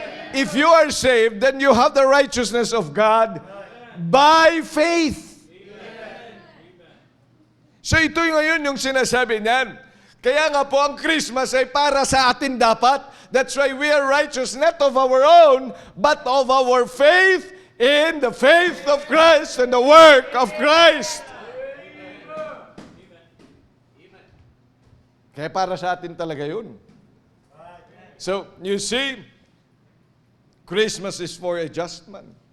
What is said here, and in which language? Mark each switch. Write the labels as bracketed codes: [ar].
[en] If you are saved, then you have the righteousness of God by faith. [tl] So ito ngayon yung sinasabi niyan. Kaya nga po ang Christmas ay para sa atin dapat. [en] That's why we are righteous, not of our own, but of our faith in the faith of Christ and the work of Christ. [tl] Kaya para sa atin talaga yun. [en] So, you see, Christmas is for adjustment.